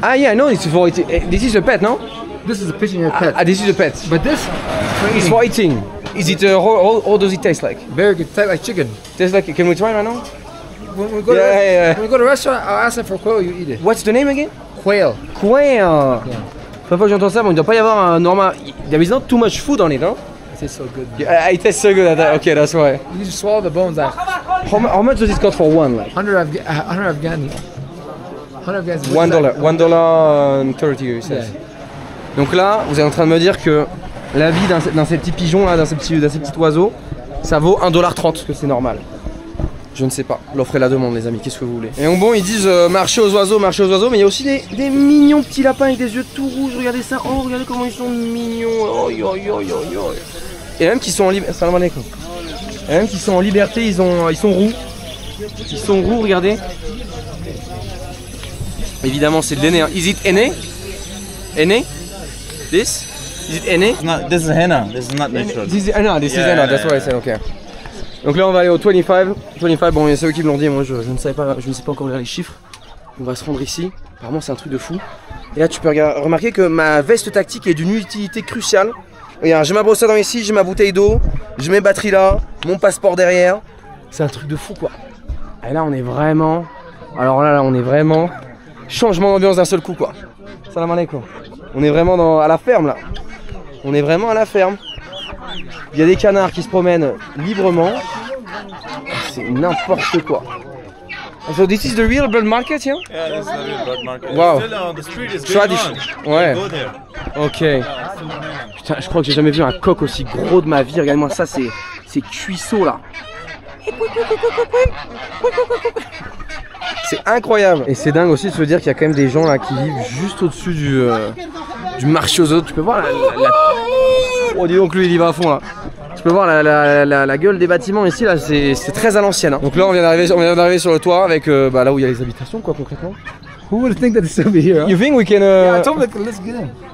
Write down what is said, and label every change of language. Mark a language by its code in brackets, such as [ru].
[en] Ah yeah, no, it's for eating. This is a pet, no? This is a pigeon your pet. Ah, this is a pet. But this is for eating. Is it how does it taste like? Very good. Tastes like chicken. Tastes like. Can we try right now? When we go to a restaurant, I'll ask them for quail. You eat it. What's the name again? Quail. Quail. Yeah. [fr] Première fois que j'entends ça, bon, il ne doit pas y avoir un normal. [en] There is not too much food on it, huh? It tastes so good. Yeah, it tastes so good at that. Okay, that's why. You just swallow the bones out. How much does it cost for one? Like? 100 Afghani. $1.30 you said. [fr] Donc là, vous êtes en train de me dire que la vie d'un ces petits pigeons là, d'un ces petits oiseaux, ça vaut $1.30, que c'est normal. Je ne sais pas, l'offre et la demande les amis, qu'est-ce que vous voulez. Et donc bon, ils disent marcher aux oiseaux, mais il y a aussi des mignons petits lapins avec des yeux tout rouges, regardez ça, oh regardez comment ils sont mignons, oh yo yo yo yo. Et même qui sont en liberté, salam alaikum. Et même qui sont en liberté, ils sont roux. Ils sont roux, regardez. Évidemment c'est de l'aîné, hein. [en] Is it aîné? Aîné? This? Is it aîné? This is henna, this is not natural. This is henna, that's what I said, okay. [fr] Donc là on va aller au 25, bon c'est eux qui me l'ont dit, moi je ne sais pas encore lire les chiffres. On va se rendre ici, apparemment c'est un truc de fou. Et là tu peux remarquer que ma veste tactique est d'une utilité cruciale. Regarde, j'ai ma brosse à dents ici, j'ai ma bouteille d'eau, j'ai mes batteries là, mon passeport derrière. C'est un truc de fou quoi. Et là on est vraiment, alors là on est vraiment, changement d'ambiance d'un seul coup quoi. Salam alaikum. On est vraiment à la ferme là. On est vraiment à la ferme. Il y a des canards qui se promènent librement. C'est n'importe quoi. [en] So this is the real bird market, yeah? Yeah, this is the real bird market. Wow. Still on the street is Tradition. Ouais. Go there. Ok. [fr] Putain, je crois que j'ai jamais vu un coq aussi gros de ma vie. Regarde-moi ça, c'est cuisseau là. C'est incroyable. Et c'est dingue aussi de se dire qu'il y a quand même des gens là qui vivent juste au-dessus du marché aux autres. Tu peux voir la... Oh dis donc lui il y va à fond là. Tu peux voir la gueule des bâtiments ici là, c'est très à l'ancienne. Hein. Donc là on vient d'arriver sur le toit avec là où il y a les habitations quoi concrètement. [en] Who would think that it's over here? Huh? You think we can? Yeah, I told them let's get in.